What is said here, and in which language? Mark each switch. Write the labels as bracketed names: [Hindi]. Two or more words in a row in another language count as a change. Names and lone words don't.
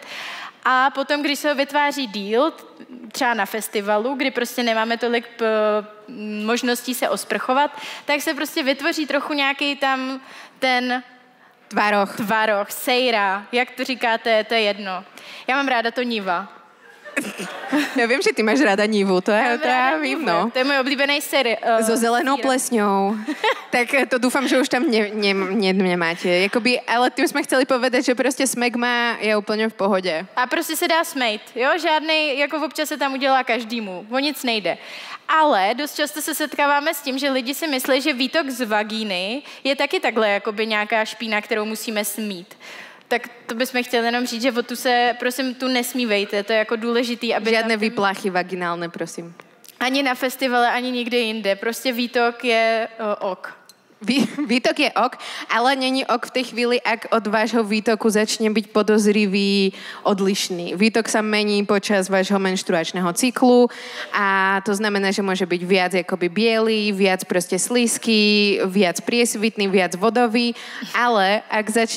[Czech] A potom, když se ho vytváří díl, třeba na festivalu, kdy prostě nemáme tolik možností se osprchovat, tak se prostě vytvoří trochu nějaký tam ten tvaroh, sejra, jak to říkáte, to je jedno. Já mám ráda to níva. [Slovak] Ja viem, že ty máš rada nívu, to ja vím, no. To je môj oblíbený sér. So zelenou plesňou. Tak to dúfam, že už tam nemáte. Jakoby, ale tým sme chceli povedať, že proste smegma je úplne v pohode. [Czech] A prostě se dá smejt, jo? Žádnej, jako občas se tam udělá každému. O nic nejde. Ale dost často se setkáváme s tím, že lidi si myslí, že výtok z vagíny je taky takhle jakoby nějaká špína, kterou musíme smít. Tak to bychom chtěli jenom říct, že o tu se, prosím, tu nesmívejte, to je jako důležitý, aby... [Slovak] Žiadne vypláchy vaginálne, prosím. [Czech] Ani na festivale, ani nikde jinde. Prostě výtok je ok. [Slovak] Výtok je ok, ale není ok v tej chvíli, ak od vášho výtoku začne byť podozrivý, odlišný. Výtok sa mení počas vášho menštruačného cyklu a to znamená, že môže byť viac akoby biely, viac proste slízky, viac priesvitný, viac vodový, ale ak začne...